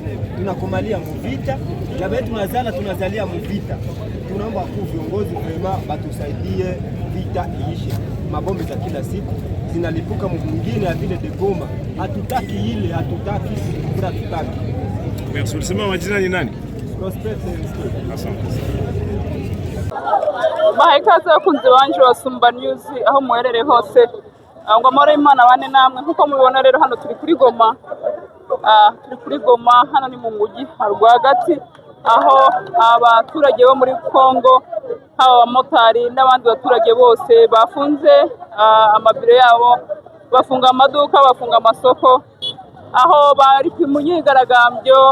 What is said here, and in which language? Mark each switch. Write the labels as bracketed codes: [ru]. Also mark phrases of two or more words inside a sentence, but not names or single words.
[sw] Tunakomalia muvita na bado tunazalia muvita. Tunaomba wakuu viongozi vraiment batusaidie vita iishe. Mabombe za kila siku zinalipuka mwingine ya vile de Goma. Hatutaki ile, hatutaki kura, hatutaki. Merci. Ulisema majina ni nani? Asante. [rw] Bahikaze abakunzi banje wa Sumba News aho muherere hose, ngo amahoro y'Imana bane namwe. Nkuko mubibona rero hano turi kuri Goma, hano ni mu mujyi rwagati, aho abaturage bo muri Kongo, haba abamotari n'abandi baturage bose bafunze amabiro yabo, bafunga amaduka, bafunga amasoko, aho bari mu myigaragambyo.